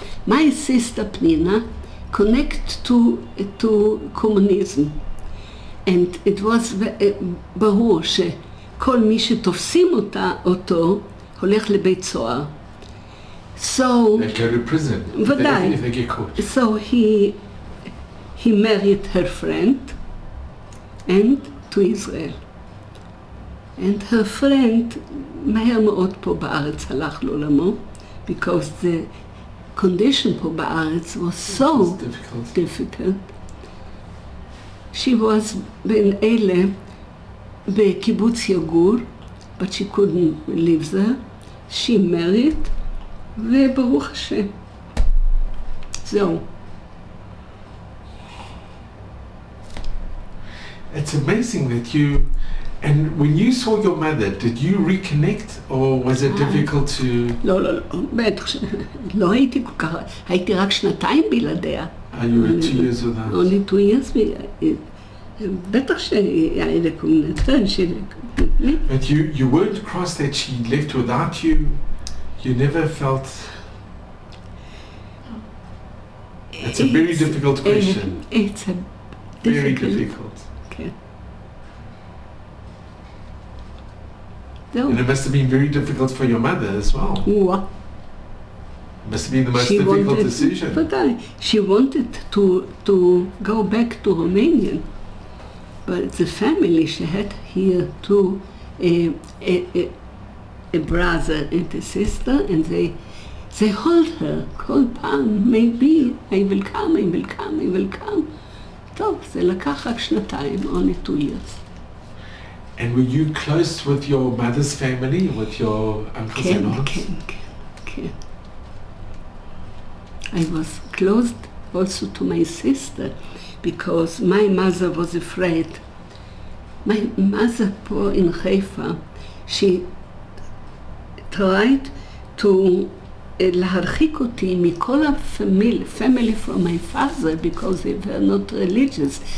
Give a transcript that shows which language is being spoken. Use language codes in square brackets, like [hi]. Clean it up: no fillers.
[en] My sister Pnina connect to communism. And it was [he] ברור שכל מי שתופסים אותו הולך לבית סוהר. [en] So, They go to prison [he] ודאי. [en] if they get caught. So he married her friend and to Israel. And her friend [he] מהר מאוד פה בארץ הלך לעולמו, [en] because the condition [he] פה בארץ [en] was so difficult. She was [he] בין אלה בקיבוץ יגור, [en] but she couldn't live there. She married, [he] וברוך השם. זהו. [en] It's amazing that you, and when you saw your mother, did you reconnect or was it difficult to... [he] לא, בטח לא הייתי כל כך, הייתי רק שנתיים בלעדיה. [en] You were 2 years with her? Only 2 years. [he] בטח שהיה לי קומנטרן שלי. [en] But you weren't cross that she left without you? You never felt... It's a very difficult question. It's a very difficult. Okay. And it must have been very difficult for your mother as well. Must have been the most difficult decision. She wanted to go back to Romania, but the family she had here too, a brother and a sister, and they hold her, [he] כל פעם, [en] maybe I will come. [he] טוב, זה לקח רק שנתיים, [en] only 2 years. And were you close with your mother's family, with your uncles and aunts? [he] כן. [en] I was close also to my sister, because my mother was afraid. My mother poor in Haifa, she tried to [he] להרחיק אותי מכל [en] family from my father, because they were not religious.